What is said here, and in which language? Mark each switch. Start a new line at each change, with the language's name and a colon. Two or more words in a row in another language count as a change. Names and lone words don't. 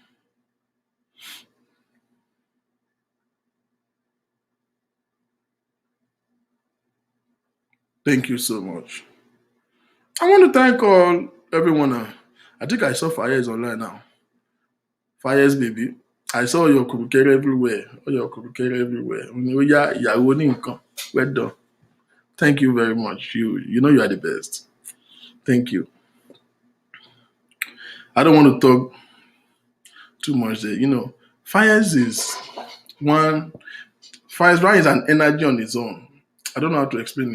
English: Thank you so much. I want to thank all everyone. I think I saw Fires online now. Fires, baby. I saw your kurukere everywhere. All your kurukere everywhere. Oya,
Yoruba: ìyàwó ní nǹkan.
English: Well done. Thank you very much. You know you are the best. Thank you. I don't want to talk too much there. Fires is one. Fires one is an energy on its own. I don't know how to explain it.